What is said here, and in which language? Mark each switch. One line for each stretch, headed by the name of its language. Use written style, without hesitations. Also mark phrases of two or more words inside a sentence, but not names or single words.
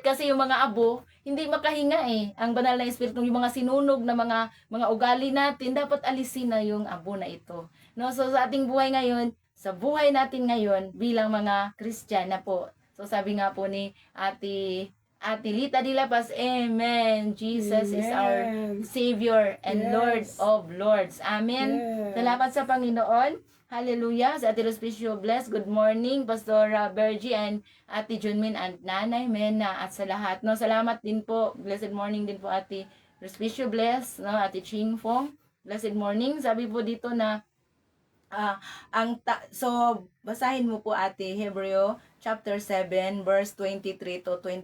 Filipino: Kasi yung mga abo, hindi makahinga eh. Ang banal na Espiritu, yung mga sinunog na mga ugali natin, dapat alisin na yung abo na ito. No? So, sa ating buhay ngayon, sa buhay natin ngayon bilang mga Kristiyana po. So sabi nga po ni Ate Lita de la Paz, Amen.
English: Jesus is our Amen. Savior and Yes. Lord of Lords. Amen. Yes.
Filipino: Salamat sa Panginoon. Hallelujah. Sa Ate Respicio Bless,
English: good morning,
Filipino: Pastor Bergie and Ate Junmin and Nanay Mena at sa lahat. No, salamat din po.
English: Blessed morning
Filipino: din po Ate Respicio Bless, no, Ate Ching Fong.
English: Blessed morning.
Filipino: Sabi po dito na so basahin mo po Ate Hebreo chapter 7 verse 23 to 25.